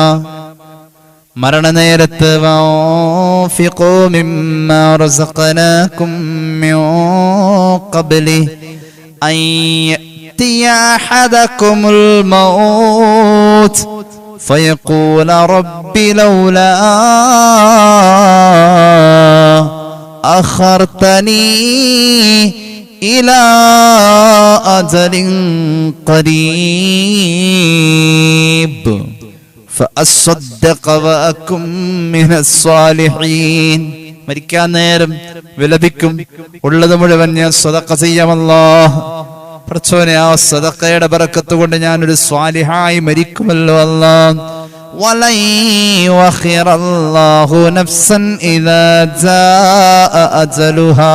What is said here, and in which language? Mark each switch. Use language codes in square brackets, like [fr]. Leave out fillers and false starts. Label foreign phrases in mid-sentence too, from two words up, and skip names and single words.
[ar] മരണനേരത്ത് وأنفقوا مما رزقناكم من قبل أن يأتي أحدكم الموت فيقول رب لولا അഖർതനീ إلى أجل قريب فأصدق وأكن من الصالحين. [ml] മരിക്കാൻ നേരം വിലപിക്കും, ഉള്ളത് മുഴുവൻ ഞാൻ സദഖ ചെയ്യാമല്ലോ, പടച്ചോനെ ആ സദഖയുടെ ബറക്കത്ത് കൊണ്ട് ഞാനൊരു സ്വാലിഹായി മരിക്കുമല്ലോ അല്ലാഹ്. [ar] ولن يؤخر الله نفسا إذا جاء أجلها.